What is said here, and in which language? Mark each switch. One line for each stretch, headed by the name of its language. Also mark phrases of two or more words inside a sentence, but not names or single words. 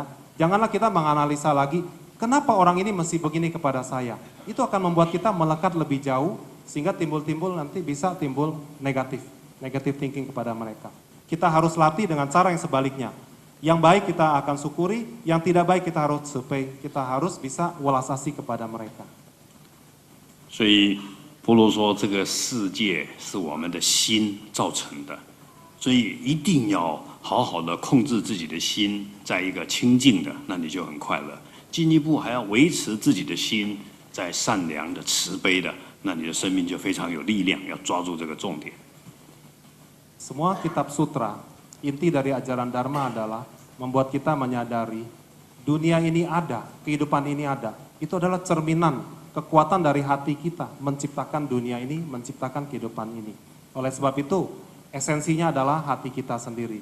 Indonesian: Janganlah kita menganalisa lagi, kenapa orang ini mesti begini kepada saya? Itu akan membuat kita melekat lebih jauh, sehingga timbul-timbul nanti bisa timbul negatif thinking kepada mereka. Kita harus latih dengan cara yang sebaliknya. Yang baik kita akan syukuri, yang tidak baik kita harus survei, kita harus bisa welas asih kepada mereka.
Chinese: 所以波罗说，这个世界是我们的心造成的，所以一定要好好的控制自己的心，在一个清净的，那你就很快乐。进一步还要维持自己的心在善良的、慈悲的，那你的生命就非常有力量。要抓住这个重点。
Indonesian: Semua kitab sutra, inti dari ajaran Dharma adalah membuat kita menyadari dunia ini ada, kehidupan ini ada. Itu adalah cerminan kekuatan dari hati kita menciptakan dunia ini, menciptakan kehidupan ini. Oleh sebab itu, esensinya adalah hati kita sendiri.